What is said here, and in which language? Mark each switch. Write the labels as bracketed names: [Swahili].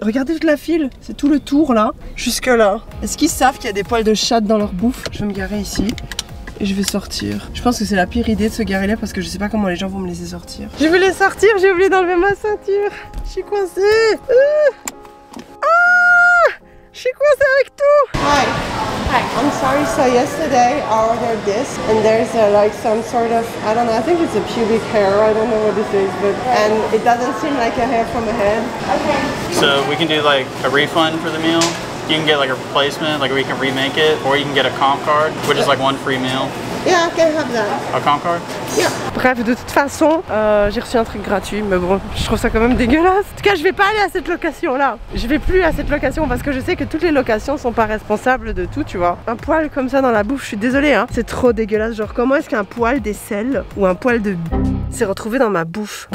[French] Regardez toute la file, c'est tout le tour là, jusque là. Est-ce qu'ils savent qu'il y a des poils de chatte dans leur bouffe? Je vais me garer ici. Et je vais sortir. Je pense que c'est la pire idée de se garer là parce que je sais pas comment les gens vont me laisser sortir. Je voulais sortir, j'ai oublié d'enlever ma ceinture. Je suis coincée. Je suis coincée avec tout. [English] Hi. Hi. I'm sorry, so yesterday I ordered this and there's like some sort of, I don't know, I think it's a pubic hair, I don't know what this is, but and it doesn't seem like a hair from a head. Okay. So we can do like a refund for the meal. You can get like a replacement, like we can remake it, or you can get a comp card, which is like one free meal. Yeah, I can have that. A comp card? Yeah. [French] Bref, de toute façon, j'ai reçu un truc gratuit, mais bon, je trouve ça quand même dégueulasse. En tout cas, je vais pas aller à cette location-là. Je vais plus à cette location parce que je sais que toutes les locations sont pas responsables de tout, tu vois. Un poil comme ça dans la bouffe, je suis désolée, hein. C'est trop dégueulasse. Genre, comment est-ce qu'un poil d'aisselle ou un poil de s'est retrouvé dans ma bouffe?